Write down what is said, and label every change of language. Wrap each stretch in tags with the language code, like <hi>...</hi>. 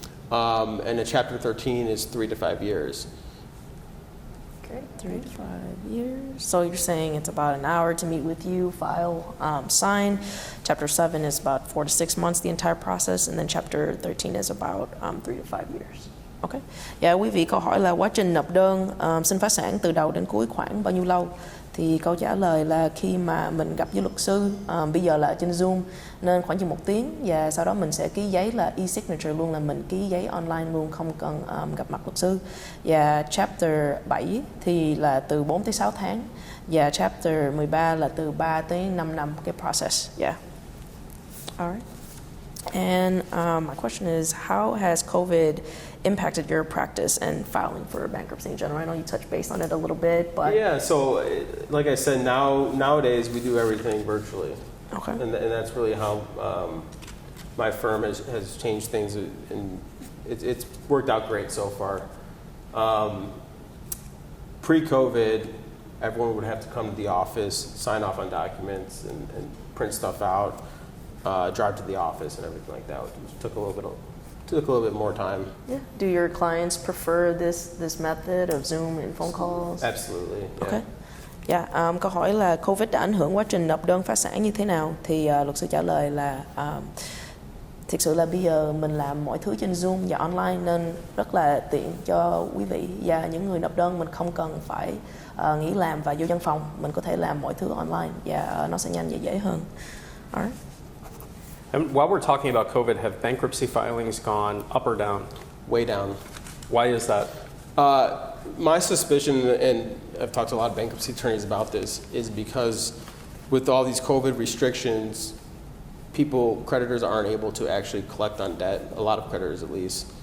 <en>And a Chapter 13 is 3 to 5 years. Okay, 3 to 5 years. So you're saying it's about an hour to meet with you, file, sign. Chapter 7 is about 4 to 6 months, the entire process, and then Chapter 13 is about 3 to 5 years. Ok.</en> <vi>Dạ, quý vị câu hỏi là quá trình nộp đơn xin phá sản từ đầu đến cuối khoảng bao nhiêu lâu? Thì câu trả lời là khi mà mình gặp với luật sư, bây giờ là trên Zoom nên khoảng chừng 1 tiếng, và sau đó mình sẽ ký giấy là e-signature luôn, là mình ký giấy online luôn, không cần gặp mặt luật sư. Và Chapter 7 thì là từ 4 tới 6 tháng, và Chapter 13 là từ 3 tới 5 năm cái process.</vi> <en>Yeah. Alright. And my question is, how has COVID impacted your practice and filing for bankruptcy in general? I know you touched base on it a little bit, but Yeah, so like I said, nowadays we do everything virtually. Okay. And that's really how my firm has changed things, and it's worked out great so far. Pre-COVID, everyone would have to come to the office, sign off on documents, and print stuff out, drive to the office, and everything like that. It took a little bit more time. Yeah. Do your clients prefer this method of Zoom and phone calls? Absolutely. Yeah. Okay.</en> <vi>Dạ, câu hỏi là Covid đã ảnh hưởng quá trình nộp đơn phá sản như thế nào? Thì luật sư trả lời là thực sự là bây giờ mình làm mọi thứ trên Zoom và online nên rất là tiện cho quý vị và những người nộp đơn. Mình không cần phải nghỉ làm và vô văn phòng, mình có thể làm mọi thứ online và nó sẽ nhanh và dễ hơn.</vi> <en>Alright. And while we're talking about COVID, have bankruptcy filings gone up or down? Way down. Why is that? My suspicion, and I've talked to a lot of bankruptcy attorneys about this, is because with all these COVID restrictions, creditors aren't able to actually collect on debt, a lot of creditors at least.</en>